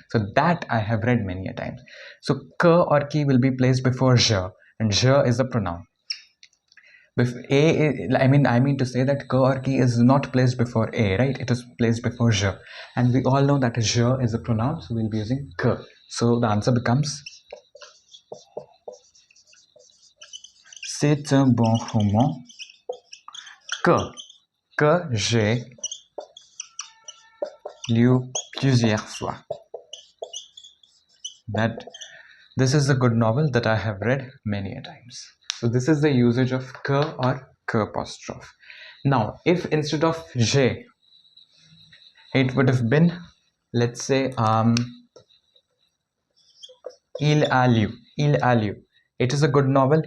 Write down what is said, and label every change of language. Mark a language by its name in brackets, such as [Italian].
[English] So that I have read many a times. So que or qui will be placed before je, and je is a pronoun. I mean to say that que or qui is not placed before a, right? It is placed before je, and we all know that je is a pronoun, so we'll be using que. So the answer becomes [French] c'est un bon roman que j'ai lu plusieurs fois. [English] That this is a good novel that I have read many a times. So this is the usage of que or que apostrophe. Now, if instead of j'ai, it would have been, let's say, [French] il a lu. [English] It is a good novel.